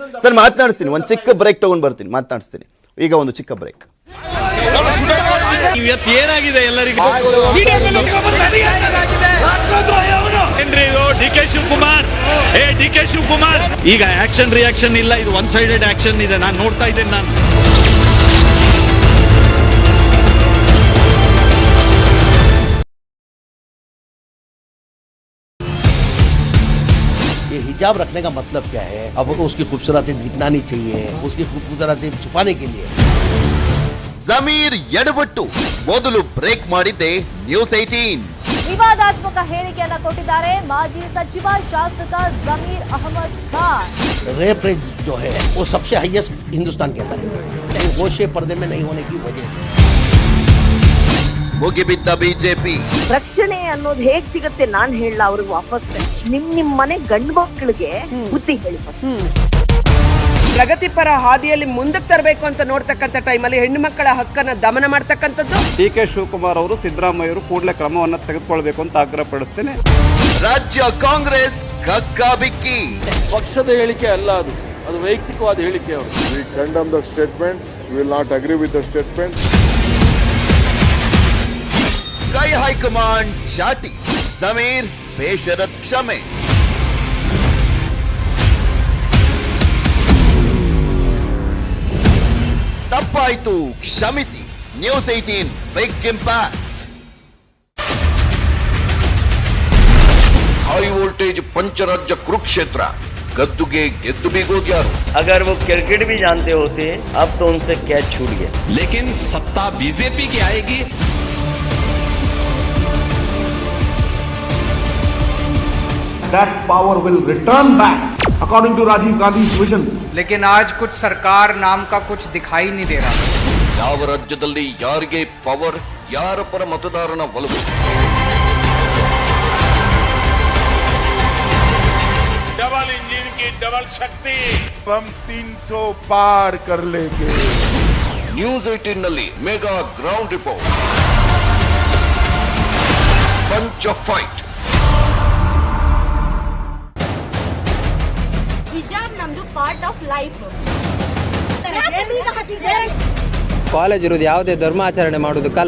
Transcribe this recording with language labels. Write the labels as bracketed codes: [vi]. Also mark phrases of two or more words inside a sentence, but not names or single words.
[kn] ಸರ್ ಮಾತನಾಡಿಸ್ತೀನಿ, ಒಂದ್ ಚಿಕ್ಕ ಬ್ರೇಕ್ ತಗೊಂಡ್ ಬರ್ತೀನಿ, ಮಾತನಾಡಿಸ್ತೀನಿ. ಈಗ ಒಂದು ಚಿಕ್ಕ ಬ್ರೇಕ್. ಏನಾಗಿದೆ ಎಲ್ಲರಿಗೂ? ಡಿ ಕೆ ಶಿವಕುಮಾರ್ ಈಗ [en] action reaction [kn] ಇಲ್ಲ, ಇದು [en] one sided action [kn] ಇದೆ. ನಾನು ನೋಡ್ತಾ ಇದ್ದೇನೆ. ನಾನು [hi] ये हिजाब रखने का मतलब क्या है? अब उसकी खूबसूरती दिखना नहीं चाहिए, उसकी खूबसूरती छुपाने के लिए. [kn] ಜಮೀರ್ ಎಡವಟ್ಟು ಮೊದಲು ಬ್ರೇಕ್ ಮಾಡಿದ್ದೆ ನ್ಯೂಸ್ 18. ವಿವಾದಾತ್ಮಕ ಹೇಳಿಕೆಯನ್ನ ಕೊಟ್ಟಿದ್ದಾರೆ ಮಾಜಿ ಸಚಿವ ಶಾಸಕ ಜಮೀರ್ ಅಹಮದ್ ಖಾನ್. [en] rape rate [hi] जो है वो सबसे हाईएस्ट हिंदुस्तान के अंदर है, वो होशे पर्दे में नहीं होने की वजह से. [kn] ಮುಗಿಬಿದ್ದ ಬಿಜೆಪಿ. ರಕ್ಷಣೆ ಅನ್ನೋದು ಹೇಗ್ ಸಿಗುತ್ತೆ ನಾನ್ ಹೇಳಲ್ಲ, ಅವ್ರಿಗೆ ವಾಪಸ್ ನಿಮ್ ಮನೆ ಗಂಡು ಮಕ್ಕಳಿಗೆ ಬುದ್ಧಿ ಹೇಳಿ. ಪ್ರಗತಿಪರ ಹಾದಿಯಲ್ಲಿ ಮುಂದಕ್ಕೆ ತರಬೇಕು ಅಂತ ನೋಡ್ತಕ್ಕಂಥ ಟೈಮಲ್ಲಿ ಹೆಣ್ಣು ಮಕ್ಕಳ ಹಕ್ಕನ್ನ ದಮನ ಮಾಡ್ತಕ್ಕಂಥದ್ದು. ಡಿ ಕೆ ಶಿವಕುಮಾರ್ ಅವರು ಸಿದ್ದರಾಮಯ್ಯರು ಕೂಡಲೇ ಕ್ರಮವನ್ನು ತೆಗೆದುಕೊಳ್ಬೇಕು ಅಂತ ಆಗ್ರಹಪಡಿಸ್ತೇನೆ. ರಾಜ್ಯ ಕಾಂಗ್ರೆಸ್ ಕಕ್ಕಾಬಿಕ್ಕಿ. ಪಕ್ಷದ ಹೇಳಿಕೆ ಅಲ್ಲ ಅದು, ಅದು ವೈಯಕ್ತಿಕವಾದ ಹೇಳಿಕೆ. ಅವರು [en] We condemn the statement. We will not agree with the statement. [kn] ಕೈ ಹೈಕಮಾಂಡ್ ಚಾಟಿ, ಜಮೀರ್ ಬೇಷರತ್ ಕ್ಷಮೆ. ತಪ್ಪಾಯ್ತು ಕ್ಷಮಿಸಿ. ನ್ಯೂಸ್ 18 [en] big impact. high voltage [kn] ಪಂಚರಾಜ್ಯ ಕುರುಕ್ಷೇತ್ರ, गद्दुगे गेद्दु भी गोग्यारू. [hi] अगर वो क्रिकेट भी जानते होते अब तो उनसे कैच छूट गया. लेकिन सत्ता बीजेपी की आएगी. [en] That power will return back according to Rajiv Gandhi's vision. [hi] लेकिन आज कुछ सरकार नाम का कुछ दिखाई नहीं दे रहा. [kn] ಯಾವ ರಾಜ್ಯದಲ್ಲಿ ಯಾರಿಗೆ ಪವರ್, ಯಾರ ಪರ ಮತದಾರನ ಒಲವು. [en] double engine [hi] की डबल शक्ति, हम 300 पार कर लेंगे. [kn] ನ್ಯೂಸ್ 18 ನಲ್ಲಿ [en] mega ground report, [kn] ಪಂಚ ಫೈಟ್. ಹಿಜಾಬ್ ನಮ್ದು [en] part of life. [kn] ಕಾಲೇಜ್ ಇರೋದು ಯಾವುದೇ ಧರ್ಮಾಚರಣೆ ಮಾಡೋದಕ್ಕಲ್ಲ.